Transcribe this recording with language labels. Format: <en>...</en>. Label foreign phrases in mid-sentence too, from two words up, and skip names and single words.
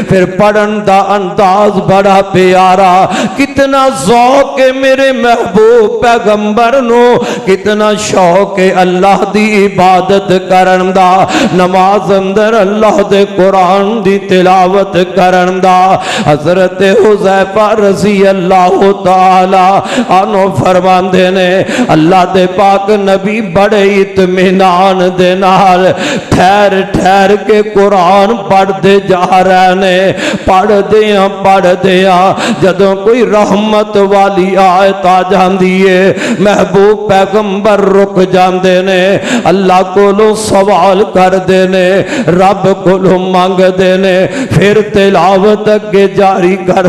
<pa>پھر پڑھن دا انداز بڑا پیارا، کتنا ذوق اے میرے محبوب پیغمبر نوں، کتنا شوق اے اللہ دی عبادت کرن دا، نماز اندر اللہ دے قرآن دی تلاوت کرن دا. حضرت حذیفہ</pa> <ar>رضي الله تعالى عنه</ar> <pa>فرماندے نے اللہ دے پاک نبی بڑے اطمینان دے نال ٹھہر ٹھہر کے قرآن پڑھتے جا رہے نے. پڑھدے جدوں کوئی رحمت والی آیت آ جاتی اے محبوب پیغمبر رک جاتے نے، اللہ کولوں سوال کرتے نے، رب کولوں منگتے نے، پھر تلاوت اگے جاری کر دیندے</pa>